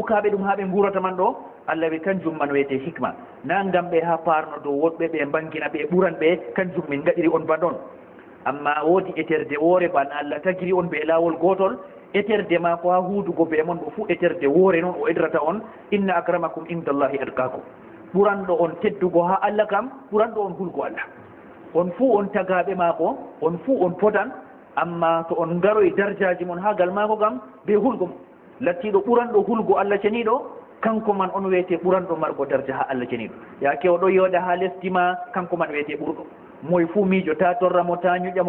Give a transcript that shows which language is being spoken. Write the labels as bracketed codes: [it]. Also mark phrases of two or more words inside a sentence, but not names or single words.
[ff] bukaɓe ɗum ha ɓe gurata man ɗo Allah wi kanjum man wiyete hikma na ngam ɓe ha parno dow woɗɓe ɓe bangina ɓe ɓuran ɓe kanjum min gaɗiri on ba ɗon amma woodi eterde woore ban Allah tagiri on be laawol gotol eterde ma ko ha huudugo be mon ɗo fu eterde woore noon o edrata on [ar] إن أكرمكم عند الله أتقاكم [ff] ɓuranɗo on teddugo ha Allah kam ɓuranɗo on hulgo Allah on fuu on tagaɓe maako on fuu on potan amma to on garoy darjaji mon ha gal maako gam be hulgo lattiɗo ɓuranɗo hulgo Allah ceniɗo kanko man on wiyete ɓuranɗo margo darja ha Allah ceniɗo yaake oɗo yooɗa ha lesdima kanko man wiyete ɓurɗo moye fuu miijo ta torramo ta ñuƴƴamo